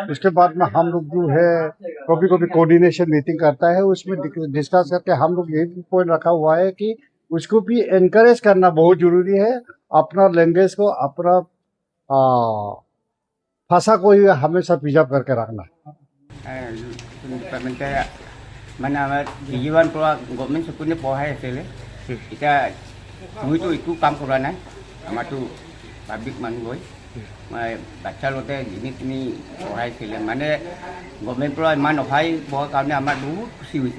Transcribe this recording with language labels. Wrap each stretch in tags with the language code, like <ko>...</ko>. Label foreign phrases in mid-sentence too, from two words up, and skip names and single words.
<hi>उसके बाद में हम लोग जो है कभी कभी</hi> <en>coordination meeting</en> <hi>करता है, उसमें डिस्कस करके हम लोग यही पॉइंट रखा हुआ है कि उसको भी एनकरेज करना बहुत जरूरी है। अपना लैंग्वेज को, अपना भाषा को ही हमेशा प्रिजर्व करके रखना।</hi> <as>মানে আমাৰ জীৱান পৰা গভৰ্ণমেণ্ট স্কুলে পঢ়াই আছিলে, এতিয়া মইতো একো কাম কৰা নাই, আমাৰতো পাব্লিক মানুহ গৈ মই বাচ্চাৰ লগতে যিনি তিনি পঢ়াইছিলে, মানে গভৰ্ণমেণ্টৰ পৰা ইমান সহায় পোৱাৰ কাৰণে আমাৰ বহুত খুচি হৈছে।</as>